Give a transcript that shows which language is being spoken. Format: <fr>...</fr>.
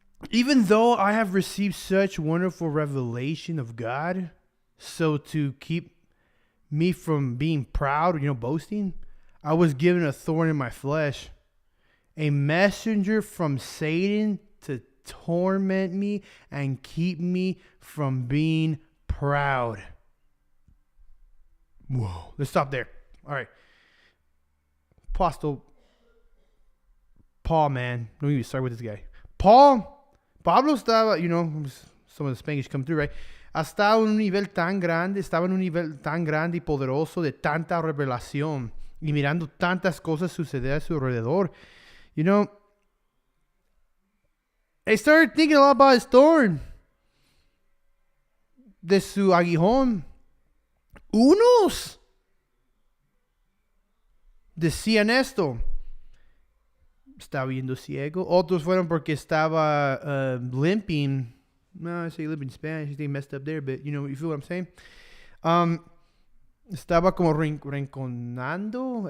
<en>Even though I have received such wonderful revelation of God, so to keep me from being proud, you know, boasting, I was given a thorn in my flesh, a messenger from Satan to torment me and keep me from being proud. Whoa. Let's stop there. All right. Apostle Paul, man. Don't even start with this guy.</en> <es>Pablo estaba,</es> <en>you know, some of the Spanish come through, right?</en> <es>Estaba en un nivel tan grande y poderoso de tanta revelación y mirando tantas cosas suceder a su alrededor.</es> <en>You know, I started thinking a lot about his thorn.</en> <es>De su aguijón. Unos Decían esto. Estaba viendo ciego. Otros fueron porque estaba limping.</es> <en>No, I say limping in Spanish. They messed up there, but you feel what I'm saying?</en> <es>Um, Estaba como rinconando.</es>